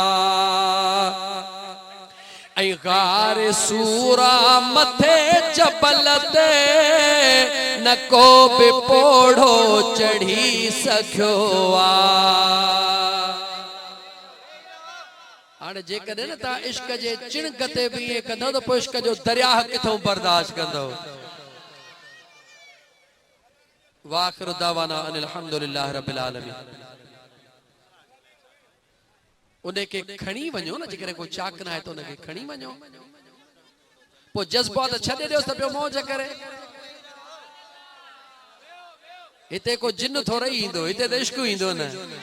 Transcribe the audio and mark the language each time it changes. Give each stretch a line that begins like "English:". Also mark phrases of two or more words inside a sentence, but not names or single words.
Sindhi: ऐ गार सूरा मथे जबल ते, न को बि पोढ़ो चढ़ी सघियो आ। हाणे जेकॾहिं न तव्हां इश्क जे चिणक ते बि ईअं कंदव त पोइ इश्क जो दरिया किथां बर्दाश्त कंदव।
Arabic: وآخر دعوانا أن الحمد لله رب العالمين.
Sindhi: उनखे खणी वञो न, जेकॾहिं कोई चाक न आहे त उनखे खणी वञो। पोइ जज़्बात छॾे ॾियोसि त पियो मौज करे। हिते को जिन थोरो ई ईंदो, हिते त इश्क ईंदो न।